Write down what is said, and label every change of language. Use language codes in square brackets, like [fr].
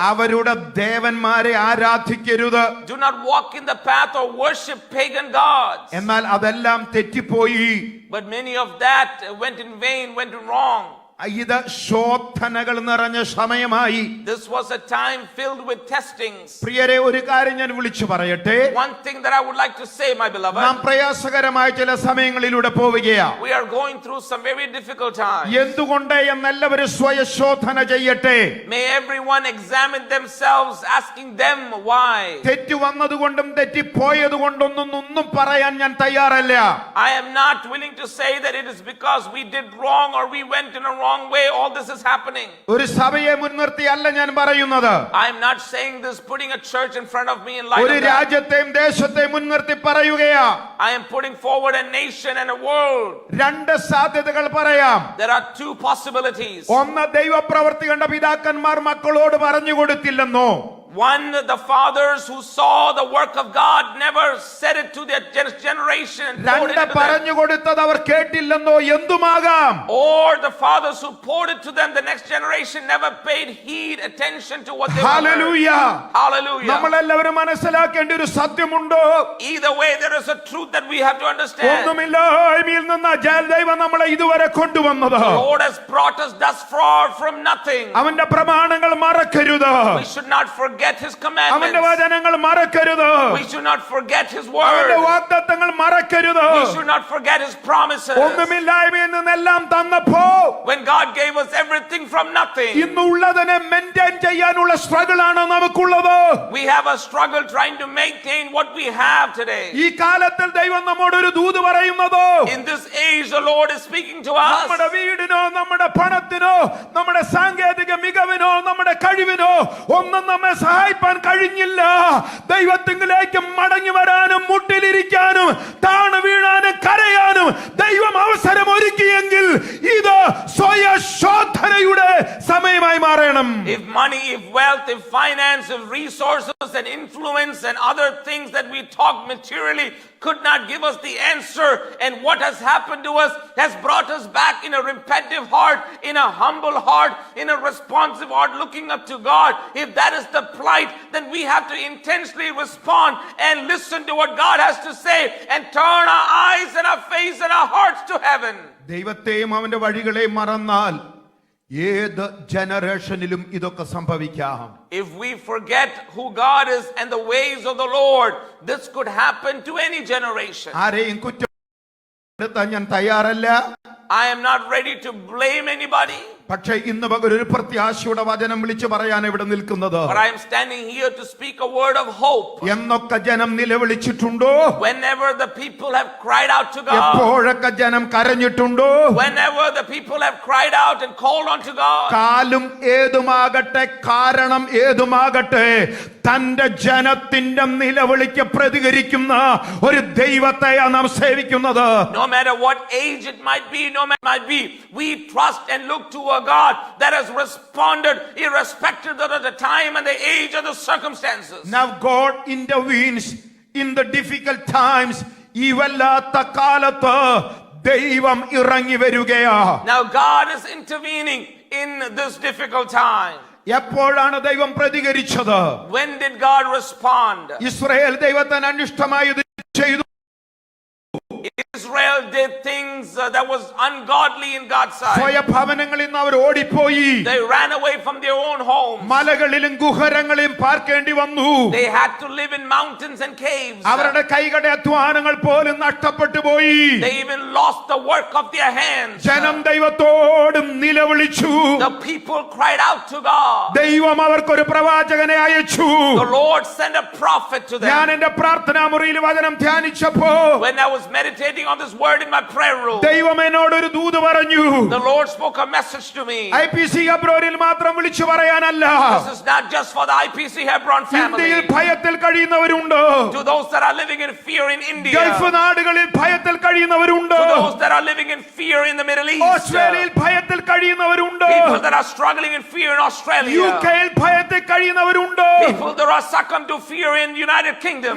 [ml] അവരുടെ ദേവന്മാരെ ആരാധിക്കരുത്. [en] Do not walk in the path or worship pagan gods. [ml] എന്നാൽ അതെല്ലാം തെറ്റിപ്പോയി. [en] But many of that went in vain, went wrong. [ml] ഇത് ശോധനകൾ നിറഞ്ഞ സമയമായി. [en] This was a time filled with testings. [ml] പ്രിയരെ, ഒരു കാര്യം ഞാൻ വിളിച്ചു പറയട്ടെ. [en] One thing that I would like to say, my beloved, [ml] നാം പ്രയാസകരമായ ചില സമയങ്ങളിലൂടെ പോവുകയാ. [en] we are going through some very difficult times. [ml] എന്തുകൊണ്ട് എന്നെല്ലാവരും സ്വയശോധന ചെയ്യട്ടെ. [en] May everyone examine themselves, asking them why. [ml] തെറ്റ് വന്നതുകൊണ്ടും തെറ്റിപ്പോയതുകൊണ്ടൊന്നും പറയാൻ ഞാൻ തയ്യാറല്ല. [en] I am not willing to say that it is because we did wrong or we went in a wrong way all this is happening. [ml] ഒരു സഭയെ മുൻനിർത്തിയല്ല ഞാൻ പറയുന്നത്. [en] I am not saying this putting a church in front of me in light [ml] ഒരു [en] of that. [ml] രാജ്യത്തെയും ദേശത്തെയും മുൻനിർത്തി പറയുകയാ. [en] I am putting forward a nation and a world. [ml] 2 സാധ്യതകൾ പറയാം. [en] There are 2 possibilities. [ml] ഒന്ന്, ദൈവപ്രവൃത്തി കണ്ട പിതാക്കന്മാർ മക്കളോട് പറഞ്ഞു കൊടുത്തില്ലെന്നോ. [en] One, the fathers who saw the work of God never said it to their generation and poured it [ml] രണ്ട് [en] into them. [ml] പറഞ്ഞു കൊടുത്തത് അവർ കേട്ടില്ലെന്നോ എന്തുമാകാം. [en] Or the fathers who poured it to them, the next generation never paid heed, attention to what they heard. [ml] Hallelujah. [en] Hallelujah. [ml] നമ്മളെല്ലാവരും മനസ്സിലാക്കേണ്ട ഒരു സത്യമുണ്ട്. [en] Either way, there is a truth that we have to understand. [ml] ഒന്നുമില്ലായ്മയിൽ നിന്ന് ദൈവം നമ്മളെ ഇതുവരെ കൊണ്ടുവന്നത്. [en] The Lord has brought us thus far from nothing. [ml] അവന്റെ പ്രമാണങ്ങൾ മറക്കരുത്. [en] We should not forget His [ml] അവന്റെ [en] commandments. [ml] വചനങ്ങൾ മറക്കരുത്. [en] We should not forget His [ml] അവന്റെ [en] word. [ml] വാഗ്ദത്തങ്ങൾ മറക്കരുത്. [en] We should not forget His promises. [ml] ഒന്നുമില്ലായ്മയിൽ നിന്നെല്ലാം തന്നപ്പോ [en] When God gave us everything from nothing, [ml] ഇന്നുള്ളതിനെ maintain ചെയ്യാനുള്ള സ്ട്രഗിൾ ആണ് നമുക്കുള്ളത്. [en] we have a struggle trying to maintain what we have today. [ml] ഈ കാലത്തിൽ ദൈവം നമ്മോട് ഒരു ദൂത് പറയുന്നത് [en] In this age, the Lord is speaking to us. [ml] നമ്മുടെ വീടിനോ നമ്മുടെ പണത്തിനോ നമ്മുടെ സാങ്കേതിക മികവിനോ നമ്മുടെ കഴിവിനോ ഒന്നും നമ്മെ സഹായിപ്പാൻ കഴിഞ്ഞില്ല. ദൈവത്തിങ്കിലേക്ക് മടങ്ങി വരാനും മുട്ടിലിരിക്കാനും താണു വീഴാനും കരയാനും ദൈവം അവസരം ഒരുക്കിയെങ്കിൽ ഇത് സ്വയശോധനയുടെ സമയമായി മാറണം. [en] If money, if wealth, if finance, if resources and influence and other things that we talk materially could not give us the answer, and what has happened to us has brought us back in a repentive heart, in a humble heart, in a responsive heart, looking up to God. If that is the plight, then we have to intentionally respond and listen to what God has to say and turn our eyes and our face and our hearts to heaven. [ml] ദൈവത്തെയും അവന്റെ വഴികളെയും മറന്നാൽ ഏത് ജനറേഷനിലും ഇതൊക്കെ സംഭവിക്കാം. [en] If we forget who God is and the ways of the Lord, this could happen to any generation. [ml] ആരെയും കുറ്റപ്പെടുത്താൻ ഞാൻ തയ്യാറല്ല. [en] I am not ready to blame anybody. [ml] പക്ഷേ ഇന്ന് പകൽ ഒരു പ്രത്യാശയുടെ വചനം വിളിച്ചു പറയാൻ ഇവിടെ നിൽക്കുന്നത്. [en] But I am standing here to speak a word of hope. [ml] എന്നൊക്കെ ജനം നിലവിളിച്ചിട്ടുണ്ടോ? [en] Whenever the people have cried out to God. [ml] എപ്പോഴൊക്കെ ജനം കരഞ്ഞിട്ടുണ്ടോ? [en] Whenever the people have cried out and called unto God. [ml] കാലം ഏതുമാകട്ടെ, കാരണം ഏതുമാകട്ടെ, തന്റെ ജനത്തിന്റെ നിലവിളിക്ക് പ്രതികരിക്കുന്ന ഒരു ദൈവത്തെയാണ് നാം സേവിക്കുന്നത്. [en] No matter what age it might be, no matter what it might be, we trust and look to a God that has responded irrespective of the time and the age or the circumstances. Now God intervenes in the difficult times. [ml] ഈ വല്ലാത്ത കാലത്ത് ദൈവം ഇറങ്ങി വരികയാ. [en] Now God is intervening in this difficult time. [ml] എപ്പോഴാണ് ദൈവം പ്രതികരിച്ചത്? [en] When did God respond? [ml] Israel ദൈവത്തിന് അനിഷ്ടമായത് ചെയ്തു. [en] Israel did things that was ungodly in God's sight. [ml] സ്വയഭവനങ്ങളിൽ നിന്ന് അവർ ഓടിപ്പോയി. [en] They ran away from their own homes. [ml] മലകളിലും ഗുഹരങ്ങളിലും പാർക്കേണ്ടി വന്നു. [en] They had to live in mountains and caves. [ml] അവരുടെ കൈകളുടെ അധ്വാനങ്ങൾ പോലും നഷ്ടപ്പെട്ടു പോയി. [en] They even lost the work of their hands. [ml] ജനം ദൈവത്തോട് നിലവിളിച്ചു. [en] The people cried out to God. [ml] ദൈവം അവർക്കൊരു പ്രവാചകനെ അയച്ചു. [en] The Lord sent a prophet to them. [ml] ഞാൻ എന്റെ പ്രാർത്ഥനാ മുറിയിൽ വചനം ധ്യാനിച്ചപ്പോ [en] When I was meditating on this word in my prayer room, [ml] ദൈവം എന്നോട് ഒരു ദൂത് പറഞ്ഞു. [en] the Lord spoke a message to me. [ml] IPC ഹെബ്രോനിൽ മാത്രം വിളിച്ചു പറയാനല്ല. [en] This is not just for the IPC Hebron family. [ml] ഇന്ത്യയിൽ ഭയത്തിൽ കഴിയുന്നവരുണ്ട്. [en] To those that are living in fear in India. [ml] Gulf നാടുകളിൽ ഭയത്തിൽ കഴിയുന്നവരുണ്ട്. [en] To those that are living in fear in the Middle East. [ml] ഓസ്ട്രേലിയയിൽ ഭയത്തിൽ കഴിയുന്നവരുണ്ട്. [en] People that are struggling in fear in Australia. [ml] യുകെയിൽ ഭയത്തിൽ കഴിയുന്നവരുണ്ട്. [en] People that are succumbed to fear in United Kingdom.